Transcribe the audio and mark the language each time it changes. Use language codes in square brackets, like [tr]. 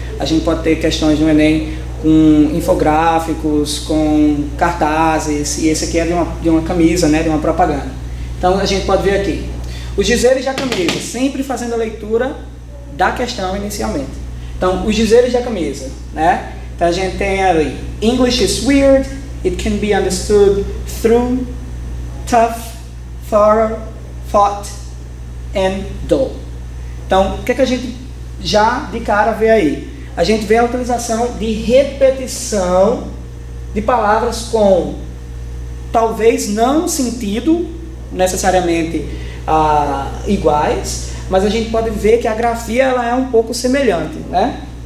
[pt] A gente pode ter questões no Enem com infográficos, com cartazes, e esse aqui é de uma camisa, né, de uma propaganda. Então a gente pode ver aqui, os dizeres da camisa, sempre fazendo a leitura da questão inicialmente. Então, os dizeres da camisa, né? Então a gente tem ali, [en] English is weird, it can be understood through, tough, thorough, thought, and dull. [pt] Então, o que é que a gente já de cara vê aí? A gente vê a utilização de repetição de palavras com talvez não sentido necessariamente iguais, mas a gente pode ver que a grafia ela é um pouco semelhante, né?